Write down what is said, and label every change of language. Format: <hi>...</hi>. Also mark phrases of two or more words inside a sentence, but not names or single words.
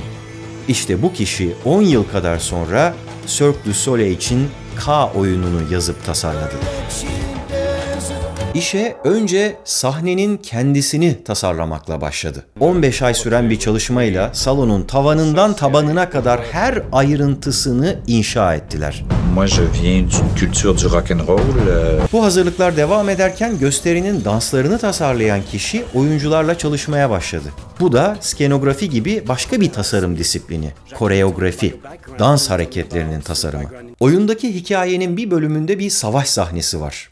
<tr>İşte bu kişi 10 yıl kadar sonra Cirque du Soleil için K oyununu yazıp tasarladı. İşe önce sahnenin kendisini tasarlamakla başladı. 15 ay süren bir çalışmayla salonun tavanından tabanına kadar her ayrıntısını inşa ettiler.</tr> <fr>Moi, je viens d'une culture du</fr> <en>rock and roll.</en> <tr>Bu hazırlıklar devam ederken gösterinin danslarını tasarlayan kişi oyuncularla çalışmaya başladı. Bu da skenografi gibi başka bir tasarım disiplini, koreografi, dans hareketlerinin tasarımı. Oyundaki hikayenin bir bölümünde bir savaş sahnesi var.</tr>